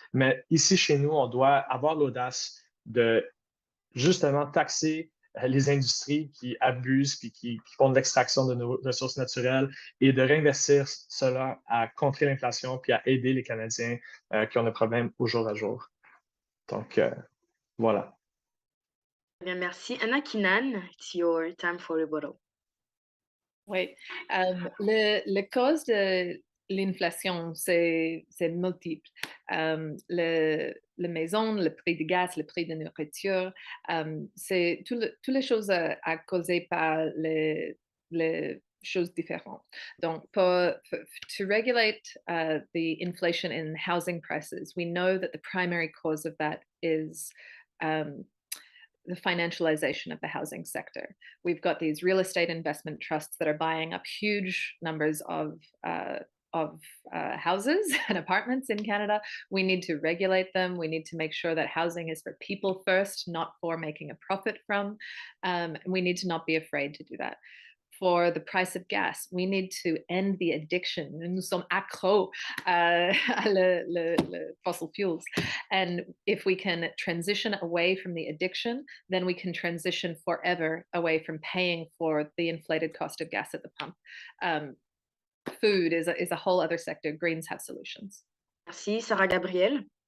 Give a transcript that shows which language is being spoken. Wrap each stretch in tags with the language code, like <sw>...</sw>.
<fr>Mais ici, chez nous, on doit avoir l'audace de justement taxer les industries qui abusent puis qui font de l'extraction de nos ressources naturelles et de réinvestir cela à contrer l'inflation puis à aider les Canadiens qui ont des problèmes au jour à jour. Donc, voilà. Bien, merci.</fr> <en>Anna Keenan, it's your time for rebuttal.</en> <fr>Oui, le cause de l'inflation, c'est multiple. La maison, le prix du gaz, le prix de nourriture, c'est toutes les choses à causer par les choses différentes.</fr> <en>Donc, to regulate the inflation in housing prices, we know that the primary cause of that is the financialization of the housing sector. We've got these real estate investment trusts that are buying up huge numbers of houses and apartments in Canada. We need to regulate them. We need to make sure that housing is for people first, not for making a profit from. We need to not be afraid to do that. For the price of gas, we need to end the addiction.</en> <fr>Nous sommes accros le</fr> <en>fossil fuels. And if we can transition away from the addiction, then we can transition forever away from paying for the inflated cost of gas at the pump. Food is a whole other sector. Greens have solutions.</en> <fr>Merci. Sarah Gabrielle.</fr>